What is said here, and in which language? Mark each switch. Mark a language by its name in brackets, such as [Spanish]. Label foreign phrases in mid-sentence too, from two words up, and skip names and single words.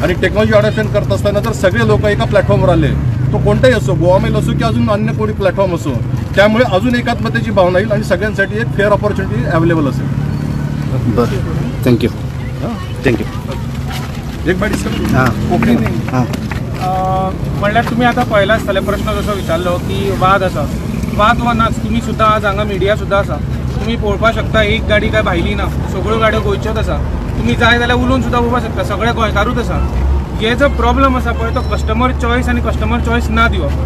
[Marathi] आणि [English] technology adoption [Marathi] करत असताना जर सगळे लोक एका प्लॅटफॉर्मवर आले, तो कोणताही असो, गोवा मेल असो की अजून अन्य कोणी प्लॅटफॉर्म असो, त्यामुळे अजून एकात्मतेची भावना येईल आणि सगळ्यांसाठी एक [English] fair opportunity available [Marathi] असेल. बरं, थँक्यू. एक बाईट ओके. [Konkani] म्हणल्यार तुम्ही आता पळयला आसतले प्रश्न जसो विचारलो की वाद आसा, वाद वा नाच. तुम्ही सुद्धा आज हांगा मिडिया सुद्धा आसा, तुम्ही पळोवपाक शकता एक गाडी काय भायली ना, सगळ्यो गाडयो गोंयच्योच आसा. तुम्ही जाय जाल्यार उलोवन सुद्धा पळोवपाक शकता, सगळे गोंयकारूच आसा. हे जो प्रॉब्लेम आसा पळय तो [English] customer choice [Konkani] आनी [English] customer choice [Konkani] ना दिवप.